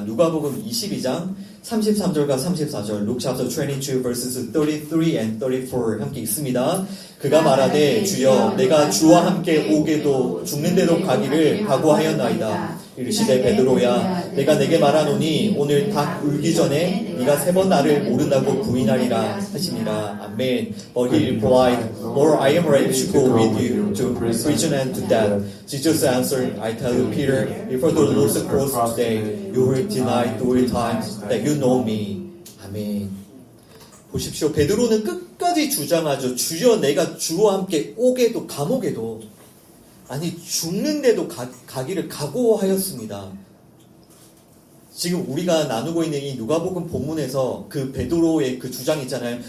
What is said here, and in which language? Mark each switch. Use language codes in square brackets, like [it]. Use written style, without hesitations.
[ko] 누가복음 22장 33절과 34절, [en] Luke chapter 22 verses 33 and 34 [ko] 함께 읽습니다. 그가 말하되 주여 내가 주와 함께 오게도 죽는데도 가기를 각오하였나이다. 이르시되 베드로야 내가 내게 말하노니 오늘 닭 울기 전에 네가 3번 나를 모른다고 부인하리라 하시니라. 아멘. [en] But he replied, Lord, I am ready to go with you to prison and to death. Jesus answered, I tell you, Peter, before the Lord's cross today, you will deny 3 times that you know me. [ko] 아멘. 보십시오. 베드로는 끝까지 주장하죠. 주여 내가 주와 함께 오게도 감옥에도, 아니 죽는데도 가기를 각오하였습니다. 지금 우리가 나누고 있는 이 누가복음 본문에서 그 베드로의 그 주장 있잖아요.